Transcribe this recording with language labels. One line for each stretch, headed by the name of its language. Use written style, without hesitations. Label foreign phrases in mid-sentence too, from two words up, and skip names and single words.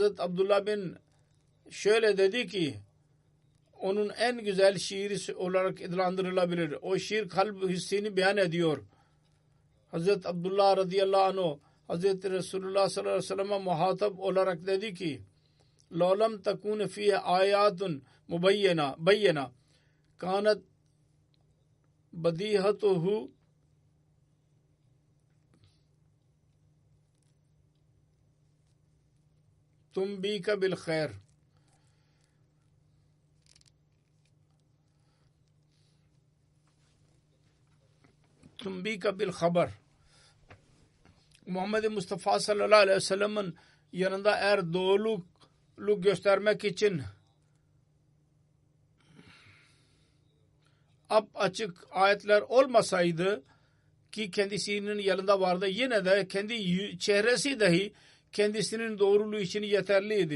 Turkish: Abdullah bin şöyle dedi ki onun en güzel şiiri olarak adlandırılabilir. O şiir kalp hissini beyan ediyor. Hz. Abdullah
Arabic: رضي الله عنه
Turkish: Hz. Resulullah
Arabic: صلى الله عليه وسلم'e
Turkish: muhatap olarak dedi ki
Arabic: لَوْلَمْ تَكُونَ فِيهَ آيَاتٌ مُبَيَّنَةٌ كَانَتْ بَدِيهَتُهُ تُنْبِيكَ بِالْخَيْرِ. تنبيك بالخبر.
Turkish: Muhammed Mustafa
Arabic: صلى الله عليه وسلم'in
Turkish: yanında eğer doğruluk göstermek için açık ayetler olmasaydı ki kendisinin yanında vardı, yine de kendi çehresi dahi kendisinin doğruluğu için yeterliydi.